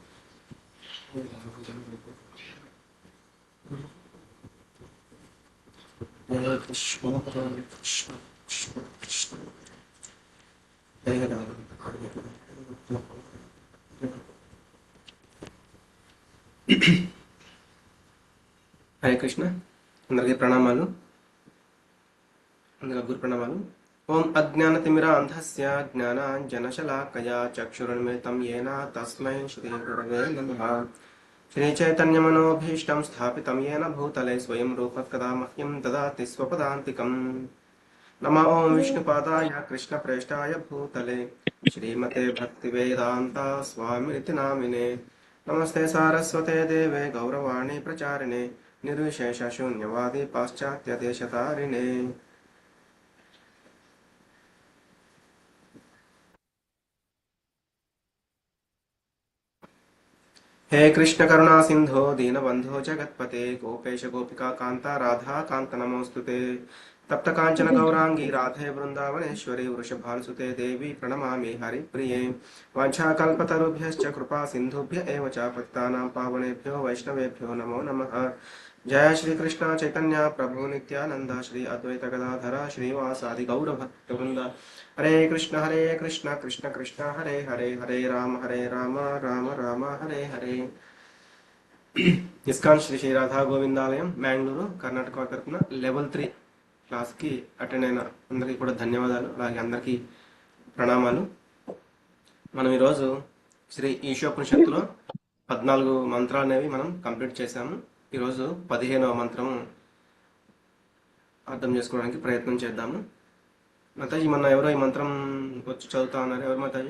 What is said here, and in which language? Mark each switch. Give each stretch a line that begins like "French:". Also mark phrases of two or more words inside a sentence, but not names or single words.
Sanskrit: हरे कृष्ण कृष्ण हरे राम हरे कृष्ण
Telugu: అందరికీ ప్రణామాలు అందరికీ గురు ప్రణామాలు
Sanskrit: ॐ अज्ञानतिमिरान्धस्य ज्ञानाञ्जनशलाकया चक्षुरुन्मिलितं येन तस्मै श्री गुरवे नमः श्रीचैतन्यमनोभीष्टं स्थापितं येन भूतले स्वयं रूपकदा मह्यं ददाति स्वपदान्तिकं नमो ॐ विष्णुपादाय कृष्णप्रेष्ठाय भूतले श्रीमते भक्तिवेदान्त स्वामिनिति नामिने नमस्ते सारस्वते देवे गौरवाणि प्रचारिणे निर्विशेष शून्यवादि पाश्चात्य देशतारिणे हे कृष्ण करुणा सिंधो दीनबंधो जगत्पते गोपेश गोपिका कांता राधा कांत नमोस्तुते तप्त कांचन गौरांगी राधे वृंदावनेश्वरी वृषभानुसुते देवी प्रणमामि हरिप्रिये वाञ्छाकल्पतरुभ्यश्च कृपा सिन्धुभ्य एव च पतितानां पावनेभ्यो वैष्णवेभ्यो नमो नमः जय श्री कृष्ण चैतन्य प्रभु नित्यानंद श्री अद्वैत गदाधर श्रीवासादि गौर भक्तवृंद हरे कृष्ण कृष्ण कृष्ण हरे हरे हरे राम राम राम हरे हरे इस्कान श्री श्री राधा
Telugu: गोविंदालయం మ్యాంగ్లూరు కర్ణాటక తరపున
English: level 3 class
Telugu: కి అటెండ్ అయిన అందరికీ కూడా ధన్యవాదాలు అలాగే అందరికీ ప్రణామాలు మనం ఈ రోజు శ్రీ ఈశోపనిషత్తులో 14 మంత్రాలు అనేవి మనం కంప్లీట్ చేశాము ఈ రోజు 15వ మంత్రము అర్థం చేసుకోవడానికి ప్రయత్నం చేద్దాము మాతాజీ మొన్న ఎవరో ఈ మంత్రం వచ్చి చదువుతా ఉన్నారు ఎవరు మాతాజీ